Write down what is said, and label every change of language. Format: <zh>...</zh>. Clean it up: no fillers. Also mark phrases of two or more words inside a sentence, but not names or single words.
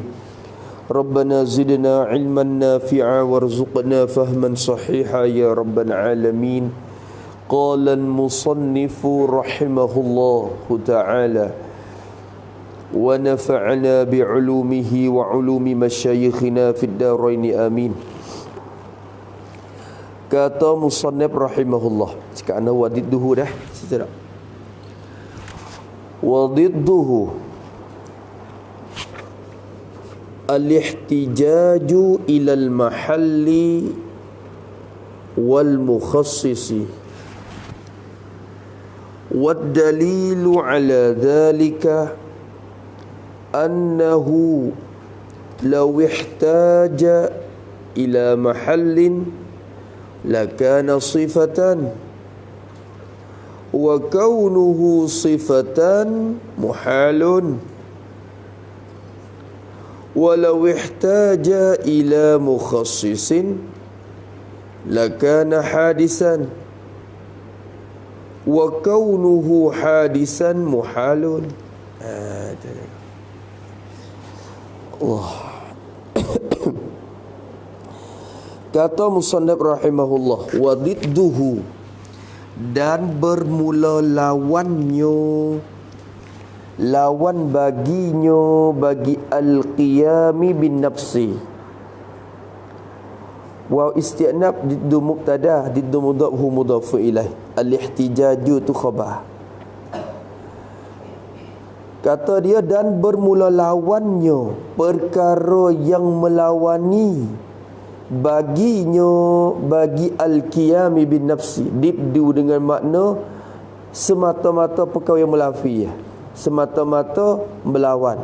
<ar>ربنا زدنا علما نافعا وارزقنا فهما صحيحا يا رب العالمين. قال المصنف رحمه الله تعالى ونفعنا بعلومه وعلوم مشايخنا في الدارين آمين.</ar> <ms>Kata musannif rahimahullah, sekarang wadidduhu dah, tidak?</ms> <ar>وضده الاحتياج إلى المحل والمخصص والدليل على ذلك أنه لو احتاج إلى محل لكان صفة وكونه صفة محال ولو احتاج إلى مخصص لكان حادثا وكونه حادثا محال. Allah.</ar> <ms>Kata musannif rahimahullah,</ms> <ar>وضده,</ar> <ms>dan bermula lawannya, lawan baginya, bagi</ms> <ar>القيام بالنفس. واستئناف ضد مبتدأ ضد مضاف مضاف إليه.</ar> <ms>Al-ihtijaju tu khabar. Kata dia, dan bermula lawannya, perkara yang melawani baginya, bagi</ms> <ar>القيام بالنفس.</ar> <ms>Diddu dengan makna semata-mata perkara yang melafi, semata-mata melawan.</ms>